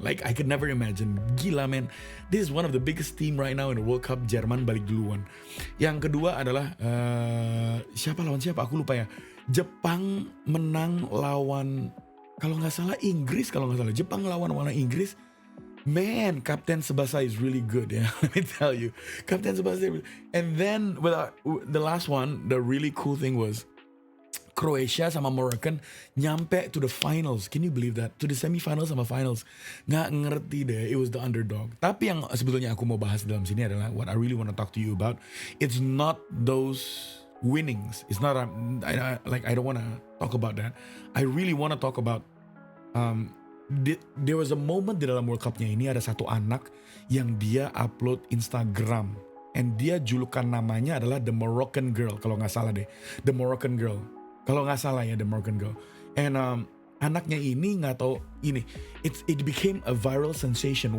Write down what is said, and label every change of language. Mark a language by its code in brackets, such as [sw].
[en] Like I could never imagine. [id] Gila men, [en] this is one of the biggest team right now in the World Cup. [id] Jerman balik duluan. Yang kedua adalah siapa aku lupa ya. Jepang menang lawan, kalau nggak salah Inggris, Jepang lawan Inggris. [en] Man, Kapten Tsubasa is really good, yeah. Let me tell you, Kapten Tsubasa. And then the last one, the really cool thing was Croatia [id] sama Moroccan nyampe [en] to the finals. Can you believe that? To the semifinals sama finals. [id] Nggak ngerti deh, [en] it was the underdog. [id] Tapi yang sebetulnya aku mau bahas dalam sini adalah [en] what I really want to talk to you about. It's not those winnings. It's not I don't want to talk about that. I really want to talk about there was a moment [id] di dalam World Cup-nya ini, ada satu anak yang dia upload Instagram, and dia julukan namanya adalah The Moroccan Girl, kalau nggak salah deh, The Moroccan Girl, kalau nggak salah ya, The Moroccan Girl. And anaknya ini nggak tahu ini. [en] It became a viral sensation.